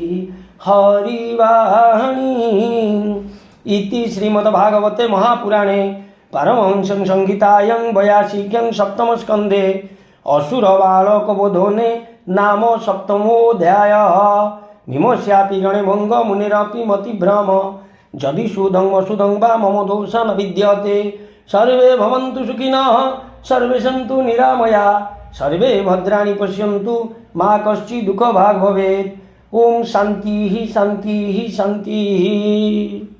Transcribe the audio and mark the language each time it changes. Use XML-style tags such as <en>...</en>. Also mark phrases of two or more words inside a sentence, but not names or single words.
<sa>হরি বাণী ইতি শ্রীমদ্ভাগবতে মহাপুরাণে পারমহংসং সংহিতায়াং 82 সপ্তম স্কন্ধে অসুর বালক বোধনে নাম সপ্তমোধ্যায় ভীমস্যাপি গণে ভঙ্গ মুনিরপি মতিভ্রম যদি সুধং অসুধং বা মম দোষ ন বিদ্যতে সর্বে ভবন্তু সুখিনঃ সর্বে সন্তু নিরাময়া সর্বে ভদ্রাণি পশ্যন্তু মা কশ্চিৎ দুঃখ ভাগ ভবেत् ওম শান্তি শান্তি শান্তি।</sa>